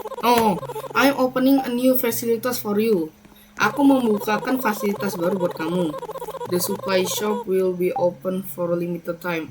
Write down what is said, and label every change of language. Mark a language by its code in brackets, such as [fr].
[en] Oh, I'm opening a new facilities for you. [id] Aku membukakan fasilitas baru buat kamu. [en] The supply shop will be open for a limited time.